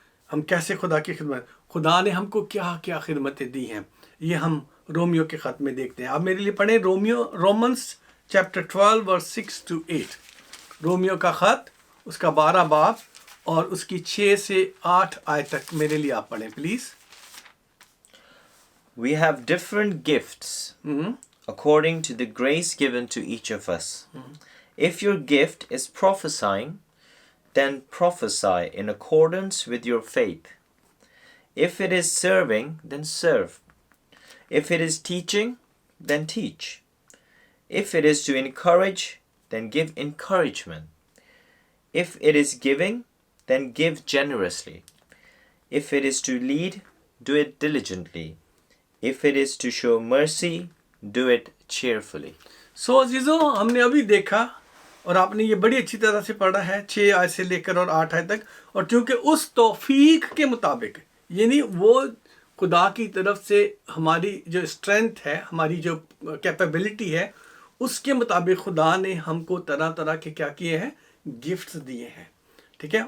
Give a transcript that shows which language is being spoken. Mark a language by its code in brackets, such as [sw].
[ur] ہم کیسے خدا کی خدمت، خدا نے ہم کو کیا کیا خدمتیں دی ہیں، یہ ہم رومیو کے خط میں دیکھتے ہیں. آپ میرے لیے پڑھیں [en] Romans chapter 12 verse 6-8. [ur] رومیو کا خط اس کا 12 باب اور اس کی 6 سے 8 آیت تک میرے لیے آپ پڑھیں please. [en] We have different gifts according to the grace given to each of us. If your gift is prophesying, then prophesy in accordance with your faith. If it is serving, then serve. If it is teaching, then teach. If it is to encourage, then give encouragement. If it is giving, then give generously. If it is to lead, do it diligently. If it is to show mercy, do it cheerfully. [ur] سو عزیزو، ہم نے ابھی دیکھا اور آپ نے یہ بڑی اچھی طرح سے پڑھا ہے 6 آیت سے لے کر اور 8 آیت تک. اور چونکہ اس توفیق کے مطابق، یعنی وہ خدا کی طرف سے ہماری جو اسٹرینتھ ہے، ہماری جو کیپیبلٹی ہے، اس کے مطابق خدا نے ہم کو طرح طرح کے کیا کیے ہیں، گفٹس دیے ہیں. ٹھیک ہے.